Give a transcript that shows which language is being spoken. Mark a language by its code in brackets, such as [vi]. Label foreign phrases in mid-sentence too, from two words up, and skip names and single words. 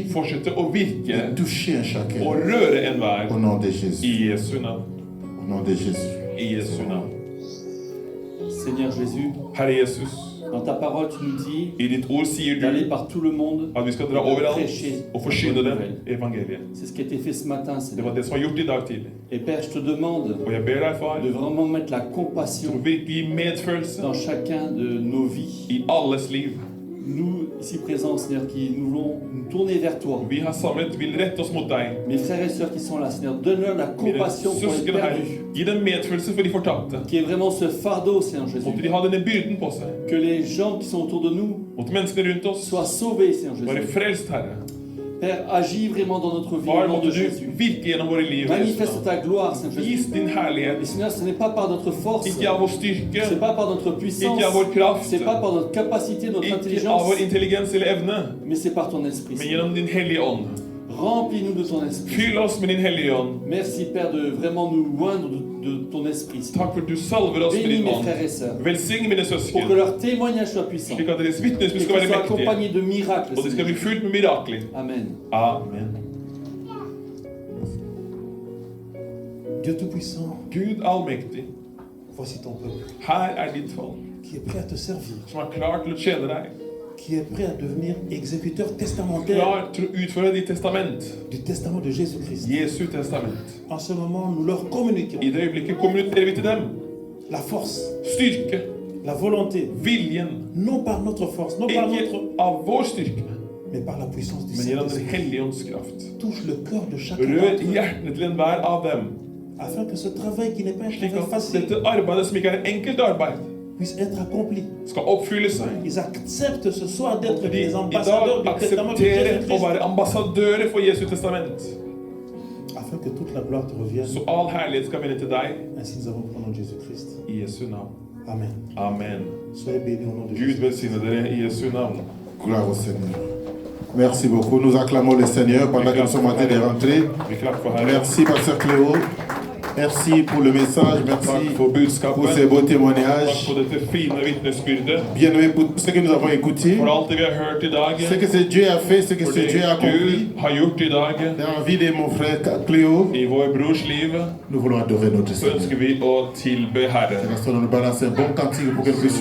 [no] fortsette å virke [fr] et toucher un chacun. [no] og røre enhver [fr] Au nom de Jésus. [no] i Jesu navn. [fr] Au nom de Jésus. [no] I Jesu navn. [fr] Seigneur Jésus, [no] Herre Jesus, [fr] dans ta parole, tu nous dis [no] i ditt ord sier [fr] d'aller [no] du [fr] par tout le monde [no] at vi skal dra og overalt [fr] prêcher [no] og [fr] la [no] forkynne [fr] bonne [no] dem [fr] nouvelle. [no] evangeliet. [fr] C'est ce qui a été fait ce matin, [no] Det [fr] Seigneur. [no] var det som var gjort i dag tidlig. [fr] Et Père, je te demande [no] Og jeg ber deg, far, [fr] de vraiment mettre la [no] til å [fr] compassion [no] virkelig gi medfølelse [fr] dans chacun de nos vies. [no] i alles liv. [fr] Nous, ici présents, Seigneur, qui nous voulons nous tourner vers toi. [no] Vi her samlet vil rette oss mot deg. [fr] Mes frères et sœurs qui sont là, Seigneur, donne-leur la [no] Mine [fr] compassion pour les [no] søsken her, [fr] perdus. [no] gi dem medfølelse for de fortapte. [fr] Qui est vraiment ce fardeau, Seigneur Jésus. [no] Måtte de ha denne byrden på seg. [fr] Que les gens qui sont autour de nous [no] Måtte menneskene rundt oss [fr] soient sauvés, Seigneur [no] være [fr] Jésus. [no] frelst, Herre. [fr] Père, agis vraiment dans notre vie au [no] Far, [fr] nom de [no] måtte [fr] Jésus. [no] du virke gjennom våre liv. [fr] Manifeste ta gloire, Seigneur Jésus. [no] Vis din [fr] Et [no] herlighet. [fr] Seigneur, ce n'est pas par notre force, [no] Ikke av vår styrke, [fr] c'est pas par notre puissance, [no] ikke av vår kraft, [fr] c'est pas par notre capacité, notre [no] ikke av [fr] intelligence, [no] vår intelligens eller evne, [fr] mais c'est par ton esprit. [no] men [fr] Seigneur. [no] gjennom din hellige ånd. [fr] Remplis-nous de ton esprit. [no] Fyll oss med din hellige ånd. [fr] Merci, Père, de vraiment nous loindre de ton esprit. Seigneur. [no] Takk for at du salver oss med [fr] Bénis [no] din [fr] mes [no] ånd. [fr] frères et sœurs. [no] Velsign mine [fr] Pour que [no] søsken, [fr] leur témoignage soit puissant. [no] slik at deres vitnesbyrd [fr] Et [no] skal [fr] qu'ils [no] være [fr] soient [no] mektige, [fr] accompagnés de miracles. [no] og det skal [fr] Seigneur. [no] bli fylt med mirakler. [fr] Amen. [no] Amen. [fr] Dieu Tout-Puissant, [no] Gud allmektig, [fr] voici ton peuple [no] her er ditt folk, [fr] qui est prêt à te servir, [no] som er klar til å tjene deg, [fr] qui est prêt à devenir exécuteur testamentaire [no] klar til å utføre ditt testament, [fr] du testament de Jésus-Christ. [no] Jesu testament. [fr] En ce moment, nous leur communiquons [no] I det øyeblikket kommuniserer vi til dem [fr] la force, [no] styrke, [fr] la volonté, [no] viljen, [fr] non par notre force, non par [no] ikke [fr] notre, [no] av vår styrke, [fr] mais par la puissance du [no] men gjennom Den [fr] Saint-Esprit. [no] hellige ånds kraft. [fr] Touche le cœur de chacun [no] Rør [fr] d'entre eux, [no] hjertene til enhver av dem, [fr] afin que ce travail qui n'est pas un [no] slik [fr] travail [no] at [fr] facile [no] dette arbeidet, som ikke er et enkelt arbeid, [fr] puisse être accompli. [no] skal oppfylle seg. [fr] Ils acceptent ce soir d'être [no] De [fr] des [no] i [fr] ambassadeurs [no] dag [fr] du testament de [no] aksepterer å [fr] Jésus-Christ, [no] være ambassadører for Jesu testament. [fr] afin que toute la gloire te revienne. [no] Så all herlighet skal vende til deg [fr] Ainsi nous avons pris au nom de Jésus-Christ. [no] i Jesu navn. [fr] Amen. [no] Amen. [fr] Soyez bénis au nom de [no] Gud [fr] Jésus. [no] velsigne dere i Jesu navn. [fr] Gloire au Seigneur. Merci beaucoup. Nous acclamons le Seigneur pendant que nous sommes en train de rentrer. [no] Vi klapper for Herren. [fr] Merci, Pasteur Cléo. Merci pour le message. [no] Takk [fr] Merci [no] for budskapet. [fr] pour ces beaux [no] Takk [fr] témoignages. [no] for dette fine vitnesbyrdet. [fr] Bien-aimés, pour ce que nous avons écouté, [no] For alt det vi har hørt i dag. [fr] ce que ce Dieu a fait, ce que [no] For [fr] ce [no] det [fr] Dieu a accompli [no] Gud har gjort i dag [fr] dans la vie de mon frère Cléo, [no] i vår brors liv, [fr] nous voulons adorer notre [no] så [fr] Seigneur. [no] ønsker vi å tilbe Herren. [fr] C'est la nous balancer un bon cantique pour que nous puissions